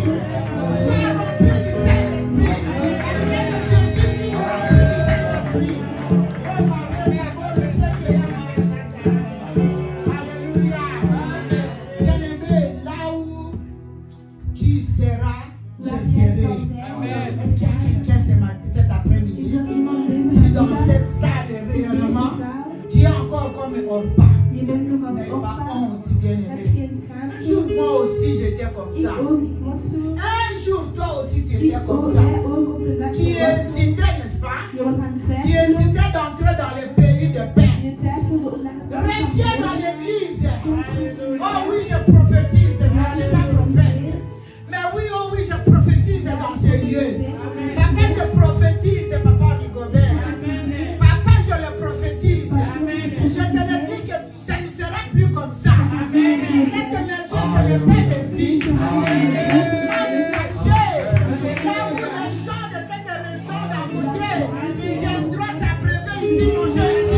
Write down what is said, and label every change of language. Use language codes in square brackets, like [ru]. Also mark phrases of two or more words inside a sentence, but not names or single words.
[fr] Sois rempli du Saint-Esprit. Parce que Jésus dit rempli du Saint-Esprit. Oh, Marie, ma bonne, c'est que la Alléluia. Bien-aimé, là où tu seras, je serai. Est-ce qu'il y a quelqu'un cet après-midi? [nl] Is er iemand [fr] Si [nl] deze [fr] dans [nl] middag [fr] cette salle de rayonnement, [nl] in deze zaal, [fr] tu es encore comme Orpa. [nl] je bent nog als [fr] N'aie pas [nl] oppa, [fr] honte, [nl] heb [fr] bien-aimé. [nl] geen [fr] Un jour, [nl] schaamte. [fr] moi aussi, j'étais comme [nl] Ik [fr] ça. [nl] ook, ik was zo. [fr] Un jour, toi aussi, tu [nl] Ik [fr] étais [nl] ook, [fr] comme ça. [nl] jij ook op de dag. [fr] Tu [nl] Je was zo. [fr] hésitais, n'est-ce pas? [nl] Je was aan het [fr] Tu [nl] twijfelen. [fr] hésitais d'entrer dans le pays de paix. [nl] Je twijfelde om naar het land [fr] Reviens [nl] te [fr] dans [nl] gaan. [fr] l'église. [nl] Kom terug. [fr] Oh oui, je prophétise, je ne suis pas prophète. Mais oui, oh oui, je prophétise dans ce lieu. Papa, je prophétise, Papa Rigobert. Papa, je le prophétise. Je te le dis que ça ne sera plus comme ça. Cette maison, ce n'est pas de vie. Là où les gens de cette région d'Amoudier viendront s'abreuver ici, manger ici.